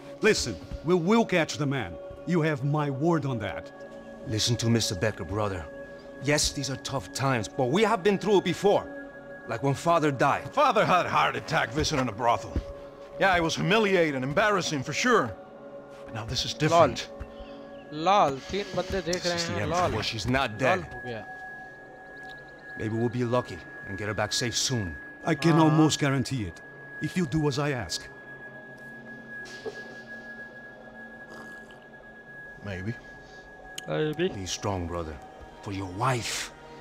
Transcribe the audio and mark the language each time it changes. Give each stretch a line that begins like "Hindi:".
English: Listen, we will catch the man. You have my word on that. Listen to Mr. Becker, brother. Yes, these are tough times, but we have been through it before. Like when Father died. Father had a heart attack visiting a brothel. Yeah, it was humiliating, embarrassing for sure. But now this is different.
Hindi: Lol, तीन बंदे देख रहे हैं।
English: Lol. Well, she's not dead.
Hindi: हो गया।
English: Maybe we'll be lucky and get her back safe soon. I can almost guarantee it, if you do as I ask. Maybe. Maybe. Be strong, brother. For your wife.